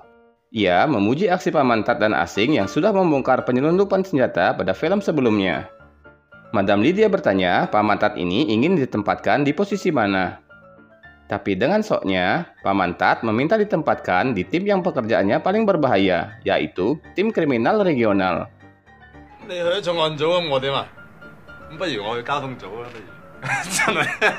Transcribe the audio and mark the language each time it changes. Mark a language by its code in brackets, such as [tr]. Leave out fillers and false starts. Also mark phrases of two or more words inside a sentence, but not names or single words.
[id] Ia memuji aksi Paman Tat dan asing yang sudah membongkar penyelundupan senjata pada film sebelumnya. Madam Lydia bertanya, Paman Tat ini ingin ditempatkan di posisi mana? Tapi dengan soknya, Paman Tat meminta ditempatkan di tim yang pekerjaannya paling berbahaya, yaitu tim kriminal regional. [yue] 你去重案組咁，我點啊？咁不如我去交通組啦，不如真係。